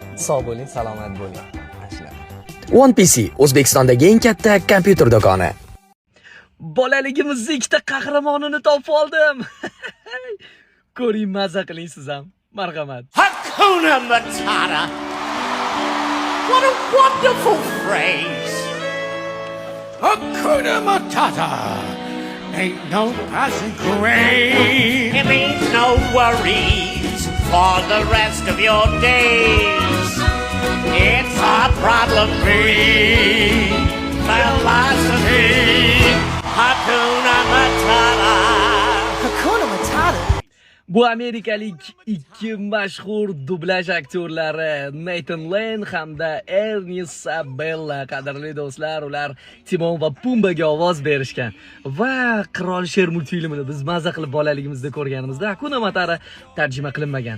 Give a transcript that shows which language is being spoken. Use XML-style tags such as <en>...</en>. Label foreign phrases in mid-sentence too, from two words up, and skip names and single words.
<uz>Sog' bo'ling, salomat bo'ling. One PC O'zbekistondagi eng katta kompyuter do'koni. Bolaligimizning ikkita qahramonini topib oldim. Ko'ring, maza qiling siz ham. Marhamat.</uz> <sw>Hakuna Matata.</sw> <en>What a wonderful phrase.</en> <sw>Hakuna Matata.</sw> <en>Ain't no passing craze. It means no worries for the rest of your days. It's our problem-free philosophy.</en> <sw>Hakuna Matata. Hakuna Matata.</sw> <uz>Bu amerikalik ikki mashhur dublyaj aktyorlari Nathan Lane hamda Ernest Sabella. Qadrli do'stlar, ular Timon va Pumbaga ovoz berishgan va Qirol Sher multfilmini biz maza qilib bolaligimizda ko'rganimizda</uz> <sw>Hakuna Matata</sw> <uz>tarjima qilinmagan.</uz>